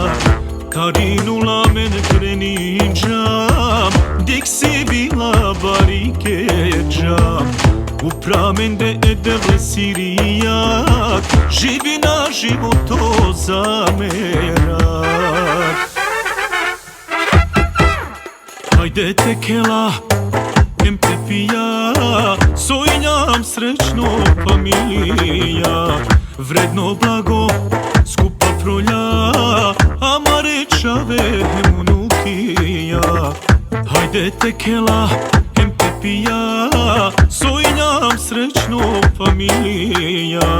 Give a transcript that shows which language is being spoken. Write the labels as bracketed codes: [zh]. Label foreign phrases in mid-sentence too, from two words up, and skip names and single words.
[rom] Karinula men kreniđam, dik si bila barikeđam. Upravende edevle sirijak, [sr] živi na [rom] životo zamerak. Hajde tekela, em te pija, sojnjam srećno familija. [sr] Vredno blago, skupa [rom] frolja, amare čave munukija. Hajde tekela, em te pija, sojnjam srećno familija.